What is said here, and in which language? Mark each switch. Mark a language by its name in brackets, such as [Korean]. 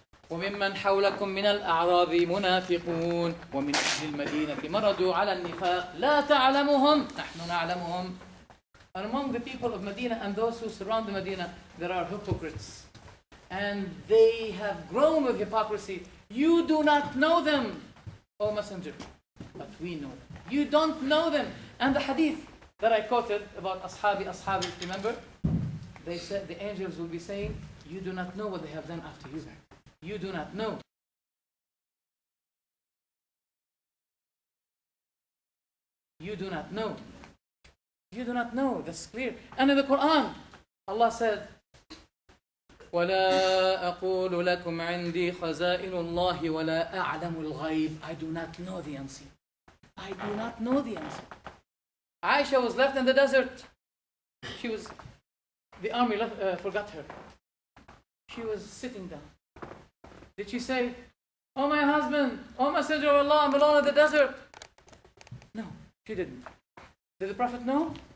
[Arabic] وممن حولكم من الأعراب منافقون ومن أهل المدينة مرضوا على النفاق لا تعلمهم نحن نعلمهم. [English] And among the people of Medina and those who surround the Medina, there are hypocrites. And they have grown with hypocrisy. You do not know them, O Messenger, but we know them. You don't know them. And the hadith that I quoted about Ashabi, remember? They said the angels will be saying, you do not know what they have done after you. You do not know. You do not know. You do not know. That's clear. And in the Quran, Allah said, وَلَا أَقُولُ لَكُمْ عِنْدِي خَزَائِنُ اللَّهِ وَلَا أَعْلَمُ الْغَيْبِ. I do not know the unseen. I do not know the unseen. Aisha was left in the desert. The army forgot her. She was sitting down. Did she say, "Oh my husband, oh Messenger of Allah, I'm alone in the desert"? No, she didn't. Did the Prophet know?